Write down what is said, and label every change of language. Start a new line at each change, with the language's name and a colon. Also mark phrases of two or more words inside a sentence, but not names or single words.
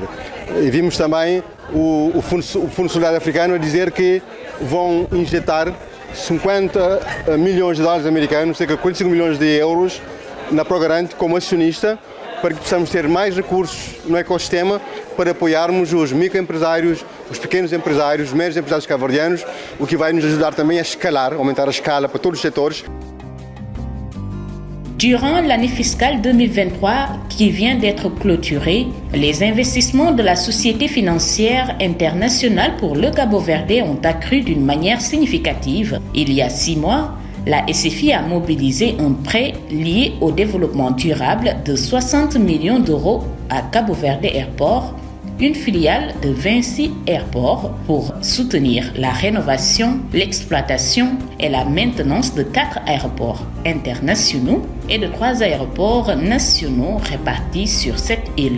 Portuguese: E vimos também o Fundo Solidário Africano a dizer que vão injetar 50 milhões de dólares americanos, cerca de 45 milhões de euros, na Progrante como acionista, para que possamos ter mais recursos no ecossistema para apoiarmos os microempresários, os pequenos empresários, os médios empresários cabo-verdianos, o que vai nos ajudar também a escalar, aumentar a escala para todos os setores.
French: Durant l'année fiscale 2023 qui vient d'être clôturée, les investissements de la Société financière internationale pour le Cabo Verde ont accru d'une manière significative. Il y a 6 mois, la SFI a mobilisé un prêt lié au développement durable de 60 millions d'euros à Cabo Verde Airport une filiale de Vinci Airport pour soutenir la rénovation, l'exploitation et la maintenance de 4 aéroports internationaux et de 3 aéroports nationaux répartis sur cette île.